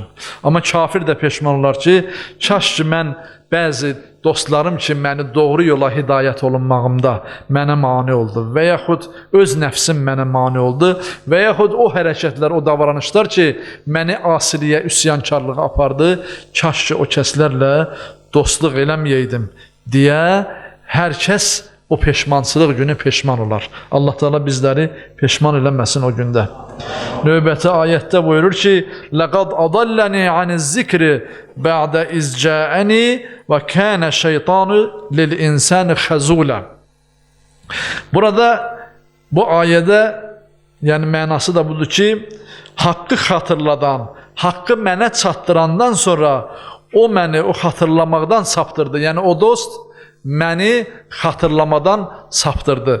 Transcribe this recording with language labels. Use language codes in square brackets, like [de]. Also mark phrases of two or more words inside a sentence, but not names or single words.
[az] Amma kafir də peşman olar ki, kaş ki mən bəzi dostlarım ki, məni doğru yola hidayət olunmağımda mənə mane oldu və yaxud öz nəfsim mənə mane oldu və yaxud o hərəkətlər, o davranışlar ki, məni asiliyə, üsyankarlığa apardı, kaş ki o kəslərlə dostluq eləməyəydim deyə hər kəs o peşmançılıq günü peşman olar. Allah Teala bizləri peşman eləməsin o gündə. Növbəti ayətdə buyurur ki, [ar] لَقَدْ أَضَلَّنِي عَنِ الذِّكْرِ بَعْدَ إِذْ جَاءَنِي وَكَانَ شَيْطَانُ لِلْإِنسَانِ خَزُولًا. [az] Burada bu ayədə, yəni mənası da budur ki, haqqı xatırladan, haqqı mənə çatdırandan sonra o məni o xatırlamaqdan saptırdı. Yəni o dost məni xatırlamadan saptırdı.